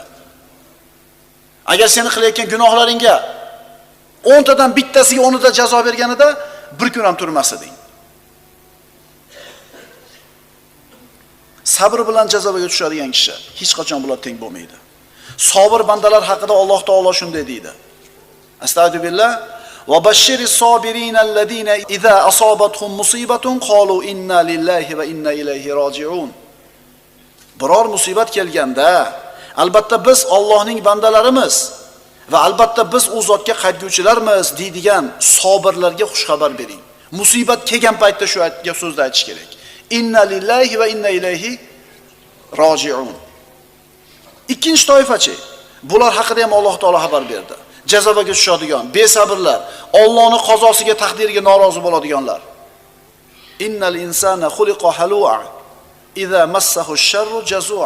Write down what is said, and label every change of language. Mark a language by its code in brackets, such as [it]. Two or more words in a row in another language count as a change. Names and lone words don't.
[uz] Agar seni qilayotgan gunohlaringga 10 tadan bittasiga 10 da jazo berganida bir kun ham turmas eding. Sabr bilan jazoga tushadigan kishi hech qachon bular teng bo'lmaydi. Sabr bandalar haqida Alloh taolo shunday deydi. [ar] أستغفر الله وبشر الصابرين الذين إذا أصابتهم مصيبة قالوا إنا لله وإنا إليه راجعون. [uz] Biror musibat kelganda, albatta biz Allohning bandalarimiz va albatta biz u zotga qaytguvchilarmiz deydigan sabirlarga xush xabar bering. Musibat kelgan paytda shu so'zni aytish kerak. [ar] إنا لله وإنا إليه راجعون. [uz] Ikkinchi toifachi, bular haqida ham Alloh taolo xabar berdi. Jazoga tushadigan besabrlar, Allohning qazosiga, taqdiriga norozi bo'ladiganlar. [ar] إن الإنسان خلق هلوعا إذا مسه الشر جزوعا.